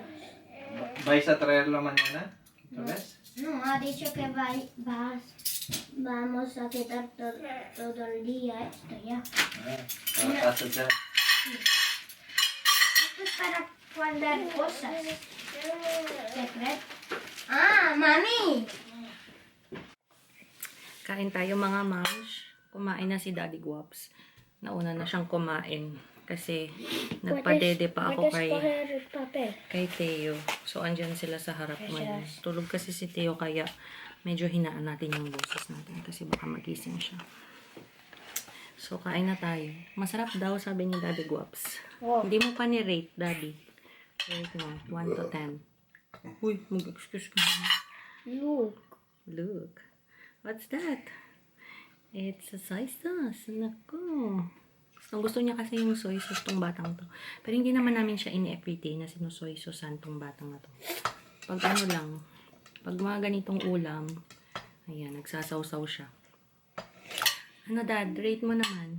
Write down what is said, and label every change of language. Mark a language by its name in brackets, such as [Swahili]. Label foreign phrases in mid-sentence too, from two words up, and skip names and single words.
[Spanish] ¿Vais a traerlo mañana? ¿Otra vez? No, ha dicho que vamos a quitar todo el día esto ya. Hasta ya. Esto es para guardar cosas. Secreto. Ah, mami. [Filipino] Kain tayo mga moms. Kumain na si Daddy Guaps. Nauna na siyang kumain. Kasi nagpadede pa ako kay Theo. So, andyan sila sa harap mo. Tulog kasi si Theo kaya medyo hinaan natin yung boses natin kasi baka magising siya. So, kain na tayo. Masarap daw, sabi ni Daddy Guaps. Wow. Hindi mo pa ni-rate, Daddy. Rate mo, 1 to 10. Uy, mag-excuse ka na. Look. [English] Look. What's that? It's a soy sauce. Naku. [Filipino] Gusto niya kasi yung [English] soy sauce [Filipino] tong batang to. Pero hindi naman namin siya in-everyday na sinusoy saucean tong batang na to. Pag ano lang, pag mga ganitong ulam, ayan, nagsasawsaw siya. Ano dad, rate mo naman.